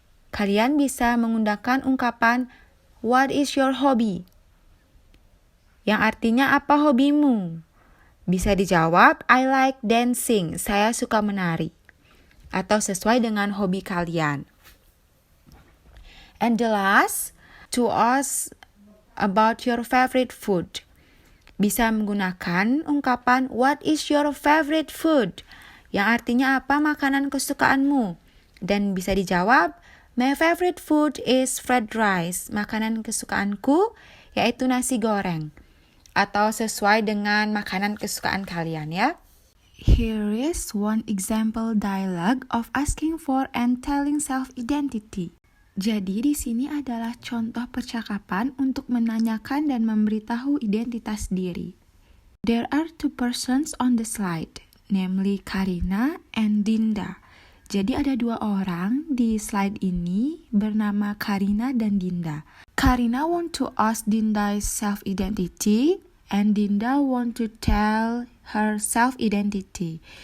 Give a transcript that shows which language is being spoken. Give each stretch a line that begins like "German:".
Indonesian: Kalian bisa menggunakan ungkapan
English: what is your hobby?
Indonesian: Yang artinya apa hobimu? Bisa dijawab,
English: I like dancing,
Indonesian: saya suka menari. Atau sesuai dengan hobi kalian.
English: And the last, to ask about your favorite food.
Indonesian: Bisa menggunakan ungkapan,
English: what is your favorite food?
Indonesian: Yang artinya apa makanan kesukaanmu? Dan bisa dijawab,
English: my favorite food is fried rice.
Indonesian: Makanan kesukaanku yaitu nasi goreng. Atau sesuai dengan makanan kesukaan kalian ya.
English: Here is one example dialogue of asking for and telling self-identity.
Indonesian: Jadi di sini adalah contoh percakapan untuk menanyakan dan memberitahu identitas diri.
English: There are 2 persons on the slide.
Indonesian: namely Karina and Dinda. Jadi ada dua orang di slide ini bernama Karina dan Dinda.
English: Karina want to ask Dinda's self-identity and Dinda want to tell her self-identity.